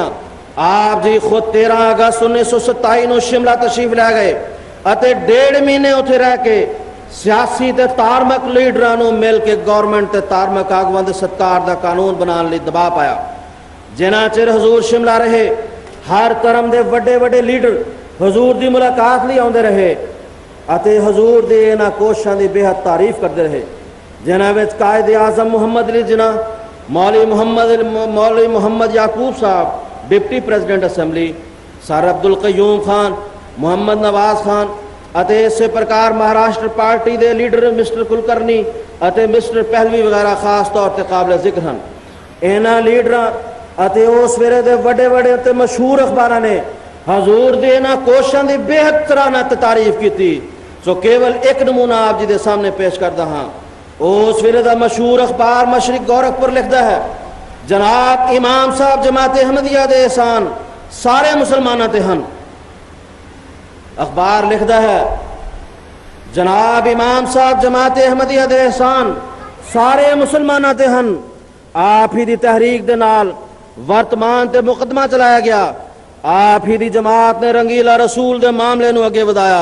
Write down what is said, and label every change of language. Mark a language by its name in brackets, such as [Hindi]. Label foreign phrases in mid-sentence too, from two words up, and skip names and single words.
[Punjabi] ਆਪ ਜੀ ਖੁਦ 13 ਅਗਸਤ 1927 ਨੂੰ ਸ਼ਿਮਲਾ ਤਸ਼ਰੀਫ ਲੈ ਗਏ ਅਤੇ 1.5 ਮਹੀਨੇ ਉੱਥੇ ਰਹਿ ਕੇ ਸਿਆਸੀ ਤੇ ਧਾਰਮਿਕ ਲੀਡਰਾਂ ਨੂੰ ਮਿਲ ਕੇ ਗਵਰਨਮੈਂਟ ਤੇ ਧਾਰਮਿਕ ਆਗੂਆਂ ਦੇ ਸਤਿਕਾਰ ਦਾ ਕਾਨੂੰਨ ਬਣਾਉਣ ਲਈ ਦਬਾਅ ਪਾਇਆ। ਜਿਨ੍ਹਾਂ ਚਿਰ ਹਜ਼ੂਰ शिमला ਰਹੇ ਹਰ ਧਰਮ ਦੇ ਵੱਡੇ ਲੀਡਰ ਹਜ਼ੂਰ ਦੀ ਮੁਲਾਕਾਤ ਲਈ ਆਉਂਦੇ ਰਹੇ ਅਤੇ ਹਜ਼ੂਰ ਦੇ ਇਹਨਾਂ ਕੋਸ਼ਿਸ਼ਾਂ ਦੀ ਬੇਹੱਦ ਤਾਰੀਫ ਕਰਦੇ ਰਹੇ ਜਿਨ੍ਹਾਂ ਵਿੱਚ ਕਾਇਦ ਆਜ਼ਮ ਮੁਹੰਮਦ ਅਲੀ ਜਿਨਾਹ, ਮੌਲਵੀ ਮੁਹੰਮਦ ਯਾਕੂਬ ਸਾਹਿਬ [English] Deputy President Assembly, [Punjabi] ਸਰ ਅਬਦੁਲ ਕਯੂਮ ਖਾਨ, ਮੁਹੰਮਦ ਨਵਾਜ਼ ਖਾਨ ਅਤੇ ਇਸੇ ਪ੍ਰਕਾਰ ਮਹਾਰਾਸ਼ਟਰ ਪਾਰਟੀ ਦੇ ਲੀਡਰ ਮਿਸਟਰ ਕੁਲਕਰਨੀ ਅਤੇ ਮਿਸਟਰ ਪਹਿਲਵੀ ਵਗੈਰਾ ਖਾਸ ਤੌਰ ਤੇ ਕਾਬਿਲ ਜ਼ਿਕਰ ਹਨ। ਇਹਨਾਂ ਲੀਡਰਾਂ ਅਤੇ ਉਸ ਵੇਲੇ ਦੇ ਵੱਡੇ ਅਤੇ ਮਸ਼ਹੂਰ ਅਖਬਾਰਾਂ ਨੇ ਹਜ਼ੂਰ ਦੇ ਇਹਨਾਂ ਕੋਸ਼ਿਸ਼ਾਂ ਦੀ ਬੇਹੱਦ ਸਰਾਹਨਾ ਤੇ ਤਾਰੀਫ ਕੀਤੀ। ਸੋ ਕੇਵਲ ਇੱਕ ਨਮੂਨਾ ਆਪ ਜੀ ਦੇ ਸਾਹਮਣੇ ਪੇਸ਼ ਕਰਦਾ ਹਾਂ। ਉਸ ਵੇਲੇ ਦਾ ਮਸ਼ਹੂਰ ਅਖਬਾਰ ਮਸ਼ਰਿਕ ਗੋਰਖਪੁਰ ਲਿਖਦਾ ਹੈ, ਜਨਾਬ ਇਮਾਮ ਸਾਹਿਬ ਜਮਾਤ ਅਹਿਮਦੀਆ ਦੇ ਇਹਸਾਨ ਸਾਰੇ ਮੁਸਲਮਾਨਾਂ ਤੇ ਹਨ। ਅਖਬਾਰ ਲਿਖਤਾ ਹੈ, ਜਨਾਬ ਇਮਾਮ ਸਾਹਿਬ ਜਮਾਤ ਅਹਿਮਦੀਆ ਦੇ ਇਹਸਾਨ ਸਾਰੇ ਮੁਸਲਮਾਨਾਂ ਤੇ ਹਨ। ਆਪ ਹੀ ਦੀ ਤਹਿਰੀਕ ਦੇ ਨਾਲ ਵਰਤਮਾਨ ਤੇ ਮੁਕੱਦਮਾ ਚਲਾਇਆ ਗਿਆ। ਆਪ ਹੀ ਦੀ ਜਮਾਤ ਨੇ ਰੰਗੀਲਾ ਰਸੂਲ ਦੇ ਮਾਮਲੇ ਨੂੰ ਅੱਗੇ ਵਧਾਇਆ।